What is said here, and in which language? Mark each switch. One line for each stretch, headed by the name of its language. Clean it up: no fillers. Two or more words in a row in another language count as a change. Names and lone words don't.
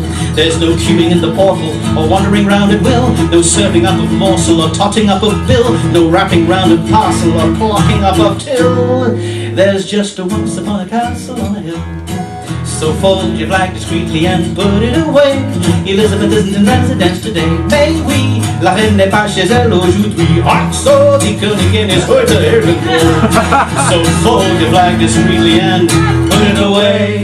English: There's no queuing in the portal or wandering round at will, no serving up of morsel or totting up of bill, no wrapping round of parcel or clocking up of till. There's just a once upon a castle on a hill. So fold your flag discreetly and put it away. Elizabeth isn't in residence today.
French: Mais oui, la reine n'est pas chez elle aujourd'hui.
German: Ach so, die Königin ist heute irgendwo.
English: So fold your flag discreetly and put it away.